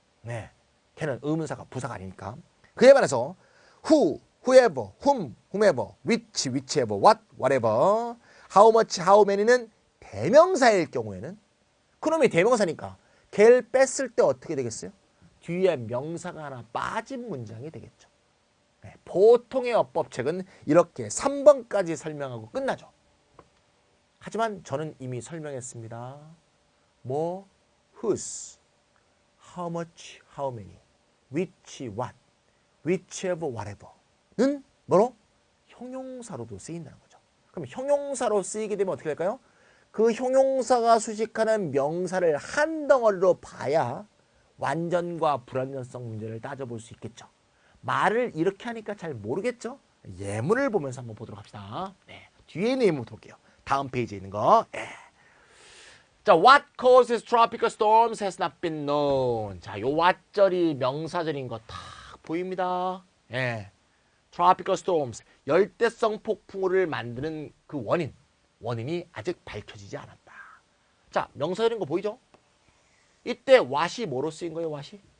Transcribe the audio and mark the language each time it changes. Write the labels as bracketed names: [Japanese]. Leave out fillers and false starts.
[Korean] 네, 걔는 의문사가 부사가 아니니까. 그에 반해서 who, whoever, whom, whomever, which, whichever, what, whatever, how much, how many는 대명사일 경우에는 그놈이 대명사니까 걔를 뺐을 때 어떻게 되겠어요? 뒤에 명사가 하나 빠진 문장이 되겠죠. 네, 보통의 어법책은 이렇게 3번까지 설명하고 끝나죠. 하지만 저는 이미 설명했습니다. 뭐, whose, how much, how many, which, what, whichever, whatever는 뭐로? 형용사로도 쓰인다는 거죠. 그럼 형용사로 쓰이게 되면 어떻게 될까요? 그 형용사가 수식하는 명사를 한 덩어리로 봐야 완전과 불완전성 문제를 따져볼 수 있겠죠. 말을 이렇게 하니까 잘 모르겠죠? 예문을 보면서 한번 보도록 합시다. 네, 뒤에 있는 예문 볼게요. 다음 페이지에 있는 거. 네. 자, [English] what causes tropical storms has not been known. [Korean] 자, 요 what절이 명사절인 거 다 보입니다. 예. tropical storms, 열대성 폭풍우를 만드는 그 원인이 아직 밝혀지지 않았다. 자, 명사절인 거 보이죠? 이때 what이 뭐로 쓰인 거예요, what이?